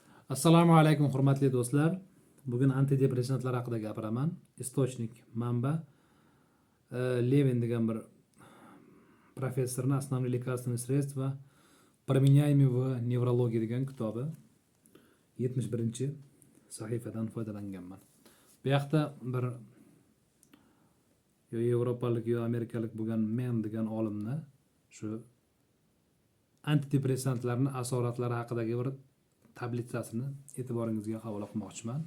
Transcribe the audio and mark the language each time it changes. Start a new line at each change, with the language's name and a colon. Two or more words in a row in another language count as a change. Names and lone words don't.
Uzbek: Assalomu alaykum hurmatli do'stlar. Bugun antidepressantlar haqida gapiraman. Istochnik manba Levin degan bir professorning "Основные лекарственные средства, применяемые в неврологии" degan kitobi 71-sahifadan foydalanganman. Bu yoqda bir yo yevropalik yo amerikalik bo'lgan Men degan olimni shu antidepressantlarning asoratlari haqidagi bir tablitsasini e'tiboringizga havola qilmoqchiman.